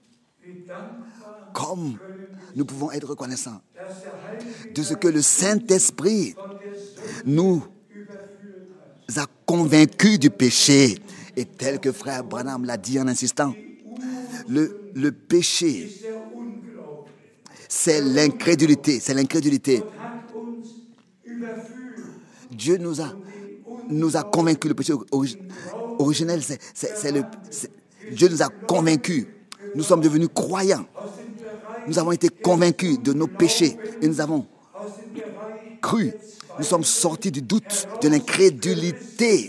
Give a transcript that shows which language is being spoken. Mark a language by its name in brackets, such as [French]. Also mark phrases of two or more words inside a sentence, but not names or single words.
[French] Comme nous pouvons être reconnaissants de ce que le Saint-Esprit nous a convaincus du péché. Et tel que frère Branham l'a dit en insistant, le Le péché, [German] ist der Unglaube. [French] c'est l'incrédulité. C'est l'incrédulité. [German] Gott hat uns überführt. [French] Dieu nous a convaincus. Le péché originel, Dieu nous a convaincus. Nous sommes devenus croyants. Nous avons été convaincus de nos péchés et nous avons cru. Nous sommes sortis du doute, de l'incrédulité.